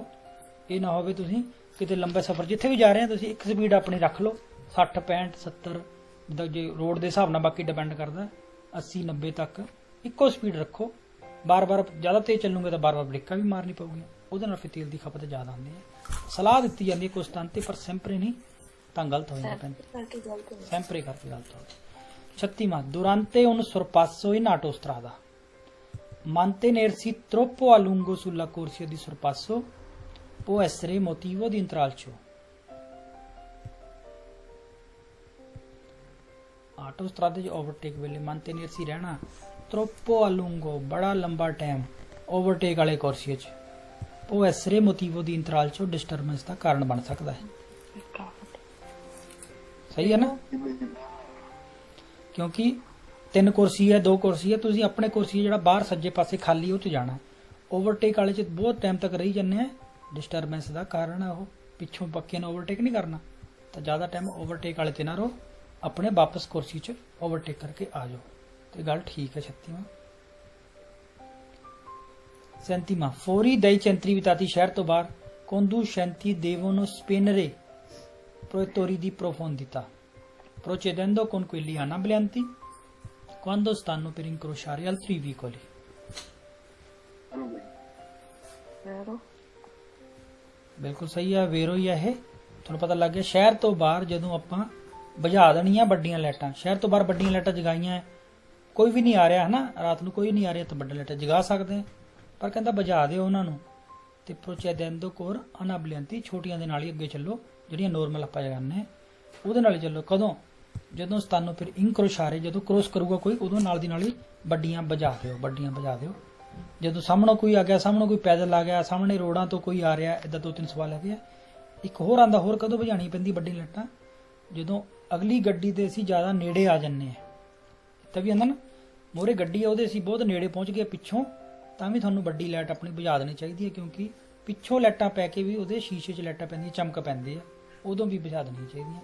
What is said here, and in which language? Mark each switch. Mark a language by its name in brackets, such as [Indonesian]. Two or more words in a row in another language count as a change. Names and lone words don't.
[Punjabi] ਇਹ ਨਾ ਹੋਵੇ ਤੁਸੀਂ ਕਿਤੇ ਲੰਬੇ ਸਫ਼ਰ ਜਿੱਥੇ ਵੀ ਜਾ ਰਹੇ ਹੋ ਤੁਸੀਂ ਇੱਕ ਸਪੀਡ ਆਪਣੀ ਰੱਖ ਲਓ, 60 65 70, ਜਿੱਦਾਂ ਜੇ ਰੋਡ ਦੇ ਹਿਸਾਬ ਨਾਲ ਬਾਕੀ ਡਿਪੈਂਡ ਕਰਦਾ, 80 90 ਤੱਕ ਇੱਕੋ ਸਪੀਡ ਰੱਖੋ। ਬਾਰ-ਬਾਰ ਜ਼ਿਆਦਾ ਤੇਜ਼ ਚੱਲੂਗੇ ਤਾਂ ਬਾਰ-ਬਾਰ ਬ੍ਰੇਕਾਂ ਵੀ ਮਾਰਨੀ ਪਊਗੀ, ਉਹਦੇ ਨਾਲ ਫਿਰ ਤੇਲ ਦੀ ਖਪਤ ਜ਼ਿਆਦਾ ਹੁੰਦੀ ਹੈ। ਸਲਾਹ ਦਿੱਤੀ ਜਾਂਦੀ ਹੈ ਕੋਸਟਾਂਤੇ, ਪਰ ਸੈਂਪਰੇ ਨਹੀਂ, ਤਾਂ ਗਲਤ ਹੋ ਜਾਂਦਾ। sempre ਕਰਕੇ ਗਲਤ ਹੋ ਗਿਆ। [Italian] 36ਵਾਂ durante un sorpasso in autostrada mantenersi troppo a lungo sulla corsia di sorpasso può essere motivo di intralcio। [Punjabi] autostrada 'ਚ ਓਵਰਟੇਕ ਵੇਲੇ mantenersi ਰਹਿਣਾ, [Italian] troppo a lungo [Punjabi] ਬੜਾ ਲੰਬਾ ਟਾਈਮ ਓਵਰਟੇਕ ਵਾਲੇ ਕੋਰਸੀਏ 'ਚ, [Italian] può essere motivo di intralcio [Punjabi] ਡਿਸਟਰਬੈਂਸ ਦਾ ਕਾਰਨ ਬਣ ਸਕਦਾ ਹੈ। ਸਹੀ ਹੈ ਨਾ, ਕਿਉਂਕਿ 3 ਕੁਰਸੀ ਹੈ, 2 ਕੁਰਸੀ ਹੈ, ਤੁਸੀਂ ਆਪਣੇ ਕੁਰਸੀ ਜਿਹੜਾ ਬਾਹਰ ਸੱਜੇ ਪਾਸੇ ਖਾਲੀ ਉਹ 'ਚ ਜਾਣਾ। ਓਵਰਟੇਕ ਵਾਲੇ 'ਚ ਬਹੁਤ ਟਾਈਮ ਤੱਕ ਰਹੀ ਜਾਂਦੇ ਆ, ਡਿਸਟਰਬੈਂਸ ਦਾ ਕਾਰਨ ਹੈ ਉਹ, ਪਿੱਛੋਂ ਪੱਕੇ ਨੂੰ ਓਵਰਟੇਕ ਨਹੀਂ ਕਰਨਾ, ਤਾਂ ਜ਼ਿਆਦਾ ਟਾਈਮ ਓਵਰਟੇਕ ਵਾਲੇ ਤੇ ਨਾ ਰਹੋ, ਆਪਣੇ ਵਾਪਸ ਕੁਰਸੀ 'ਚ ਓਵਰਟੇਕ ਕਰਕੇ ਆ ਜਾਓ, ਤੇ ਗੱਲ ਠੀਕ ਹੈ। [Italian] 36ਵਾਂ 37ਵਾਂ fuori dai centri abitati [Punjabi] ਸ਼ਹਿਰ ਤੋਂ ਬਾਹਰ [Italian] conducenti devono spennere proiettori di profondità procedendo con quelli anabolianti quando stanno per incrociare altri veicoli। [Punjabi] ਬਿਲਕੁਲ ਸਹੀ ਹੈ, ਵੇਰੋ ਹੀ ਹੈ ਇਹ। ਤੁਹਾਨੂੰ ਪਤਾ ਲੱਗ ਗਿਆ, ਸ਼ਹਿਰ ਤੋਂ ਬਾਹਰ ਜਦੋਂ ਆਪਾਂ ਬੁਝਾ ਦੇਣੀਆਂ ਵੱਡੀਆਂ ਲਾਈਟਾਂ, ਸ਼ਹਿਰ ਤੋਂ ਬਾਹਰ ਵੱਡੀਆਂ ਲਾਈਟਾਂ ਜਗਾਈਆਂ, ਕੋਈ ਵੀ ਨਹੀਂ ਆ ਰਿਹਾ ਹੈ ਨਾ, ਰਾਤ ਨੂੰ ਕੋਈ ਨਹੀਂ ਆ ਰਿਹਾ, ਤਾਂ ਵੱਡੀਆਂ ਲਾਈਟਾਂ ਜਗਾ ਸਕਦੇ ਹਾਂ, ਪਰ ਕਹਿੰਦਾ ਬੁਝਾ ਦਿਓ ਉਹਨਾਂ ਨੂੰ। ਤੇ [Italian] procedendo con anabolianti [Punjabi] ਛੋਟੀਆਂ ਦੇ ਨਾਲ ਹੀ ਅੱਗੇ ਚੱਲੋ, ਜਿਹੜੀਆਂ ਨੋਰਮਲ ਆਪਾਂ ਜਗਾਉਂਦੇ ਉਹਦੇ ਨਾਲ ਹੀ ਚੱਲੋ। ਕਦੋਂ? ਜਦੋਂ ਸਤਾਨੋਂ ਫਿਰ ਇਨਕਰੋਸ਼ਾਰੇ, ਜਦੋਂ ਕ੍ਰੋਸ ਕਰੂਗਾ ਕੋਈ, ਉਦੋਂ ਨਾਲ ਦੀ ਨਾਲ ਹੀ ਵੱਡੀਆਂ ਬੁਝਾ ਦਿਓ, ਵੱਡੀਆਂ ਬੁਝਾ ਦਿਓ। ਜਦੋਂ ਸਾਹਮਣੋਂ ਕੋਈ ਆ ਗਿਆ, ਸਾਹਮਣੋਂ ਕੋਈ ਪੈਦਲ ਆ ਗਿਆ, ਸਾਹਮਣੇ ਰੋਡਾਂ ਤੋਂ ਕੋਈ ਆ ਰਿਹਾ, ਇਦਾਂ 2-3 ਸਵਾਲ ਹੈਗੇ ਆ। ਇੱਕ ਹੋਰ ਆਂਦਾ, ਹੋਰ ਕਦੋਂ ਬੁਝਾਣੀ ਪੈਂਦੀ ਵੱਡੀ ਲਾਈਟਾਂ? ਜਦੋਂ ਅਗਲੀ ਗੱਡੀ ਦੇ ਅਸੀਂ ਜ਼ਿਆਦਾ ਨੇੜੇ ਆ ਜੰਨੇ ਆ, ਤਾਂ ਵੀ ਆਂਦਾ ਨਾ, ਮੋਰੇ ਗੱਡੀ ਆ ਉਹਦੇ ਅਸੀਂ ਬਹੁਤ ਨੇੜੇ ਪਹੁੰਚ ਗਏ ਪਿੱਛੋਂ, ਤਾਂ ਵੀ ਤੁਹਾਨੂੰ ਵੱਡੀ ਲਾਈਟ ਆਪਣੀ ਬੁਝਾ ਦੇਣੀ ਚਾਹੀਦੀ ਹੈ, ਕਿਉਂਕਿ ਪਿੱਛੋਂ ਲਾਈਟਾਂ ਪੈ ਕੇ ਵੀ ਉਹਦੇ ਸ਼ੀਸ਼ੇ 'ਚ ਲਾਈਟਾਂ ਪੈਂਦੀਆਂ, ਚਮਕ ਪੈਂਦੀ ਆ, ਉਦੋਂ ਵੀ ਬੁਝਾ ਦੇਣੀਆਂ ਚਾਹੀਦੀਆਂ।